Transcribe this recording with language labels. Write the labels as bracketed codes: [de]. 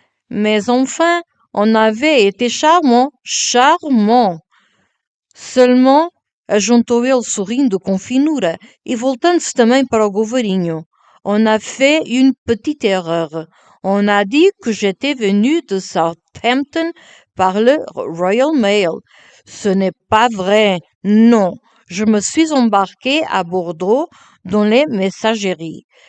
[fr] Mais enfin, on avait été charmant, charmant. [pt] Seulement, ajuntou ele sorrindo com finura e voltando-se também para o Govarinho. [fr] On a fait une petite erreur. On a dit que j'étais venu de Southampton par le Royal Mail. Ce n'est pas vrai, non. Je me suis embarqué à Bordeaux dans les messageries.